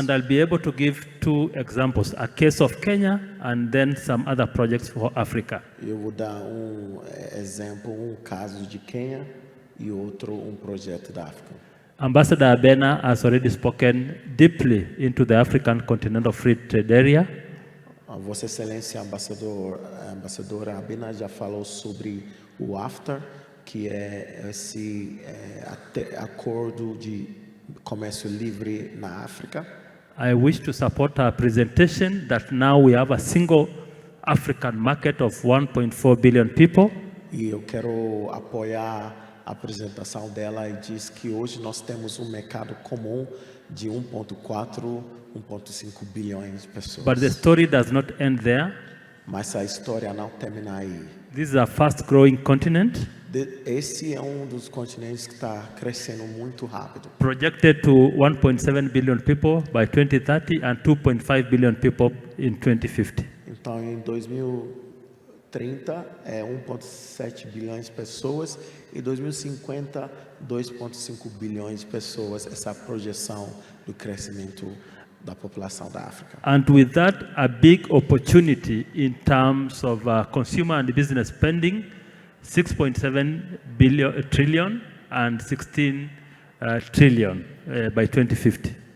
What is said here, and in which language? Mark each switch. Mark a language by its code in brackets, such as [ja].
[en] And I'll be able to give two examples, a case of Kenya and then some other projects for Africa. [pt] Eu vou dar exemplo, caso de Quênia e outro projeto da África. [en] Ambassador Abena has already spoken deeply into the African Continental Free Trade Area. [pt] Vossa Excelência, Embaixadora Abena já falou sobre o AFTA, que é esse acordo de comércio livre na África. [en] I wish to support our presentation that now we have a single African market of 1.4 billion people. [pt] E eu quero apoiar a apresentação dela e diz que hoje nós temos um mercado comum de 1.4, 1.5 bilhões de pessoas. [en] But the story does not end there. [pt] Mas a história não termina aí. [en] This is a fast-growing continent, [pt] Esse é um dos continentes que está crescendo muito rápido. [en] projected to 1.7 billion people by 2030 and 2.5 billion people in 2050. [pt] Então, em 2030, é 1,7 bilhões de pessoas e 2050, 2,5 bilhões de pessoas, essa projeção do crescimento da população da África. [en] And with that, a big opportunity in terms of consumer and business spending, 6.7 trillion and 16 trillion by 2050.